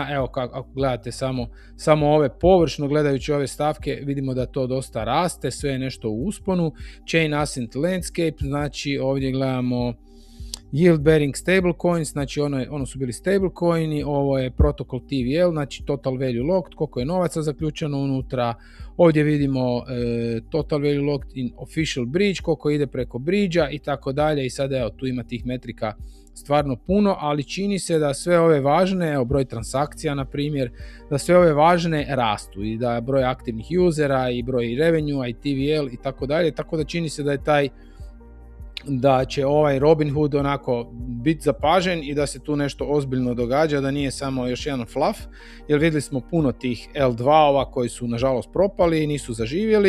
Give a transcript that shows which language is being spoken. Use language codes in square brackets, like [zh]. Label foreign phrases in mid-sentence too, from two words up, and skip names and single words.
[hr] Evo ako gledate samo ove površno gledajući ove stavke, vidimo da to dosta raste, sve je nešto u usponu. Chain Ascent Landscape, znači ovdje gledamo [en] yield bearing stablecoins, [hr] znači ono su bili stablecoini, ovo je protokol TVL, znači [en] total value locked, [hr] koliko je novaca zaključeno unutra. Ovdje vidimo [en] total value locked in official bridge, [hr] koliko ide preko bridgea i tako dalje. I sad evo tu ima tih metrika stvarno puno, ali čini se da sve ove važne, evo broj transakcija na primjer, da sve ove važne rastu i da broj aktivnih usera i broj revenue i TVL i tako dalje, tako da čini se da će ovaj Robinhood onako biti zapažen i da se tu nešto ozbiljno događa, da nije samo još jedan fluff, jer vidjeli smo puno tih L2-ova koji su nažalost propali i nisu zaživjeli.